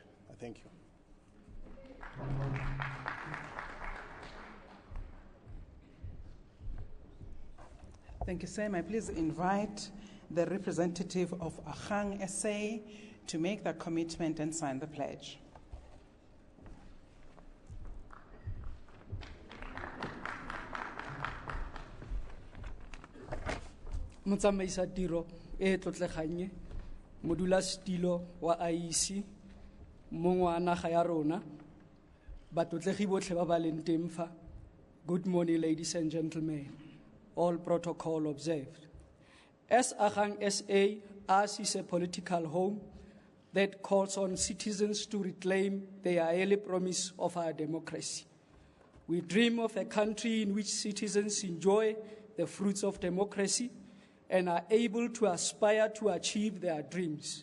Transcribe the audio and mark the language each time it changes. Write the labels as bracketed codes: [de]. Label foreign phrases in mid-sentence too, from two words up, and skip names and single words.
[en] Thank you. Thank you, sir. May I please invite the representative of AGANG SA to make that commitment and sign the pledge. [tn] Motsamaisa tiro e tlotleganye modulasetilo wa IEC mongwe wa naga ya rona batlotlegi botlhe ba ba leng teng fa. [en] Good morning, ladies and gentlemen. All protocol observed. As AGANG SA, ours is a political home that calls on citizens to reclaim their early promise of our democracy. We dream of a country in which citizens enjoy the fruits of democracy and are able to aspire to achieve their dreams.